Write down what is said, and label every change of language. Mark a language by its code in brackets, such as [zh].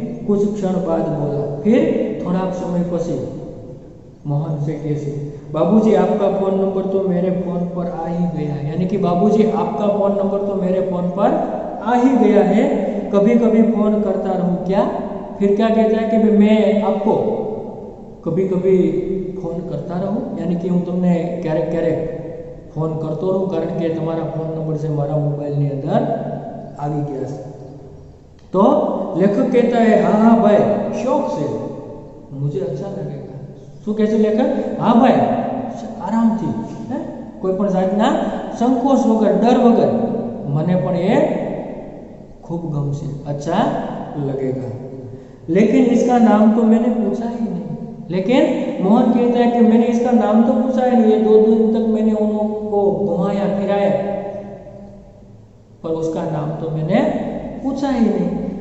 [hi] कुछ क्षण बाद बोला, फिर थोड़ा समय पसी मोहन से कैसे, बाबूजी आपका फ़ोन नंबर तो मेरे फ़ोन पर आ ही गया है, यानी कि बाबूजी आपका फ़ोन नंबर तो मेरे फ़ोन पर आ ही गया है, कभी कभी फ़ोन करता रहूँ क्या? फिर क्या कहता है कि भाई मैं आपको कभी कभी फोन करता रहूँ, यानी कि हूँ [gu] તમને ક્યારેક ક્યારેક ફોન કરતો રહું, કારણ કે તમારા ફોન નંબર છે મારા મોબાઈલની અંદર આવી ગયા છે। [hi] तो लेखक कहता है, हाँ हाँ भाई शौक से, मुझे अच्छा लगेगा। [gu] શું કહે છે લેખક? હા ભાઈ આરામથી, કોઈ પણ જાતના સંકોચ વગર, ડર વગર, મને પણ એ ખૂબ ગમશે, [hi] अच्छा लगेगा। लेकिन इसका नाम तो मैंने पूछा ही नहीं। लेकिन मोहन कहता है कि मैंने इसका नाम तो पूछा ही नहीं, 2 दिन तक मैंने उनको घुमाया फिराया, पर उसका नाम तो मैंने पूछा ही नहीं।